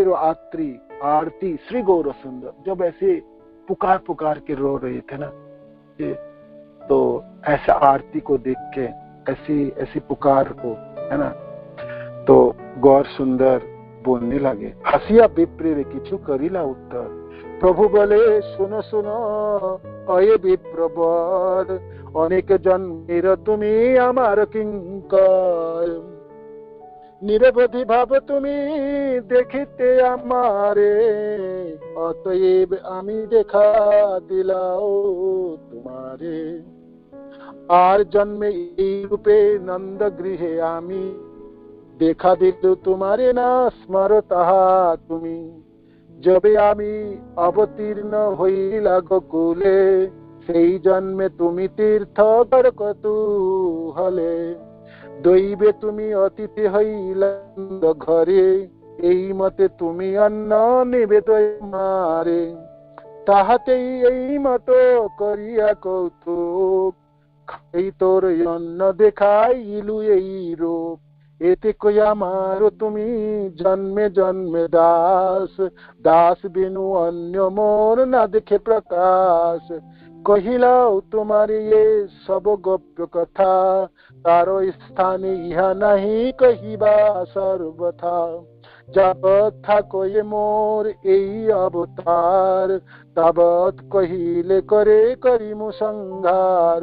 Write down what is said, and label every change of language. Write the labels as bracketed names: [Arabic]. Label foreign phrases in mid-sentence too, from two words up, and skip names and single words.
[Hindi] देखिए विप्र आत्री आरती श्री गौर सुंदर, जब ऐसे पुकार पुकार के रो रहे थे ना, तो ऐसा आरती को देख के, ऐसी ऐसी पुकार को, है ना, तो गौर सुंदर बोलने लगे, [Bangla] হাসিয়া বিপ্রের কিছু করিলা উত্তর। প্রভু বলে শুন শুন অয়ে বিপ্রবর, অনেক জন্মের তুমি আমার কিংকর। নিরবধি ভাব তুমি দেখিতে আমারে, অতএব আমি দেখা দিলাও তোমারে। আর জন্মে এই রূপে নন্দ গৃহে আমি, দেখা দিল তোমারে না স্মর তাহা তুমি। যবে আমি অবতীর্ণ হইলা গোকুলে, সেই জন্মে তুমি তীর্থকর কৌতূহলে। দৈবে তুমি অতিথি হইলা ঘরে, এই মতে তুমি অন্ন নিবেদন মারে। তাহাতেই এই মতো করিয়া কৌতুক, খাই তোর অন্ন দেখাইলু এই রূপ। এতে কই আমারও তুমি জন্মে জন্মে দাস, দাস বিনু অন্য মোর না দেখে প্রকাশ। কহিলাও তোমার যে সব গোপ্য কথা, তারো স্থানে ইহা নহি কহিবা সর্বথা। যাবৎ থাকো এ মোর এই অবতার, তাবৎ কহিলে করে করিমু সংহার।